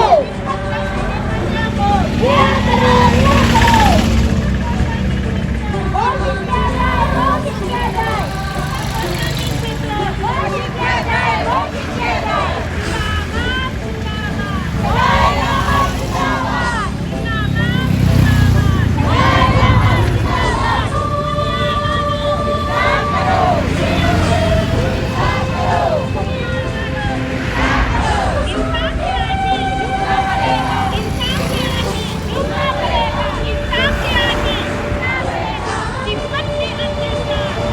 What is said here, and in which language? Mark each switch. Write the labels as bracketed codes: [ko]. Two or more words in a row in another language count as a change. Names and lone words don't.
[hi] तिब्बत राष्ट्रीय प्रजा को रिहा करो, रिहा करो। घोषित किया जाए, घोषित किया जाए। घोषित किया जाए, घोषित किया जाए। दलाई लामा जिंदाबाद, दलाई लामा जिंदाबाद। रिहा करो, रिहा करो। इंसान की आजी झूठा करेगा, इंसान की आजी झूठा करेगा, इंसान की आजी झूठा करेगा। तिब्बत के अत्याचार